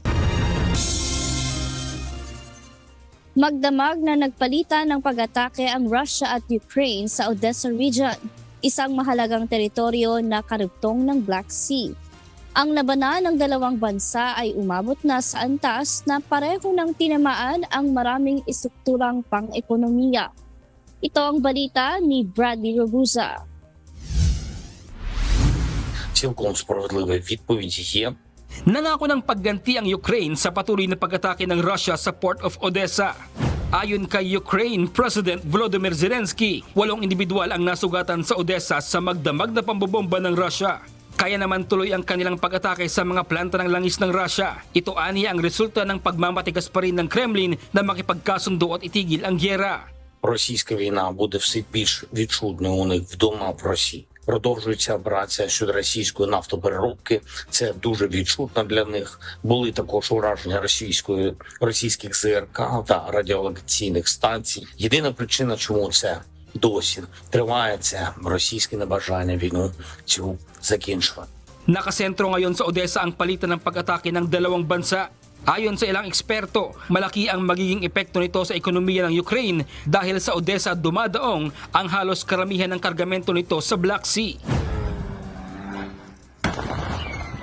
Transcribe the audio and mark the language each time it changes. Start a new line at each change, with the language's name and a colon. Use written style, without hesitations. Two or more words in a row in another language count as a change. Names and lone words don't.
Filipino: Magdamag na nagpalitan ng pag-atake ang Russia at Ukraine sa Odessa region, isang mahalagang teritoryo na karugtong ng Black Sea. Ang labanan ng dalawang bansa ay umabot na sa antas na pareho ng tinamaan ang maraming istrukturang pang-ekonomiya. Ito ang balita ni Bradley Robuza.
Ukrainian: Цілком справедлива відповідь є.
Filipino: Nangako ng pagganti ang Ukraine sa patuloy na pag-atake ng Russia sa Port of Odessa. Ayon kay Ukraine President Volodymyr Zelensky, 8 individual ang nasugatan sa Odessa sa magdamag na pambobomba ng Russia. Kaya naman tuloy ang kanilang pag-atake sa mga planta ng langis ng Russia. Ito aniya ang resulta ng pagmamatigas pa rin ng Kremlin na makipagkasundo at itigil ang gyera.
Ukrainian: Російська війна буде все більш відчутною у них вдома в Росії. Продовжується операція щодо російської нафтопереробки. Це дуже відчутно для них. Були також ураження російських ЗРК та радіолокаційних станцій. Єдина причина, чому це досі триває, це російське небажання війну цю закінчувати.
Filipino: Nakasentro ngayon sa Odessa ang palitan ng pag-atake ng dalawang bansa. Ayon sa ilang eksperto, malaki ang magiging epekto nito sa ekonomiya ng Ukraine dahil sa Odessa dumadaong ang halos karamihan ng kargamento nito sa Black Sea.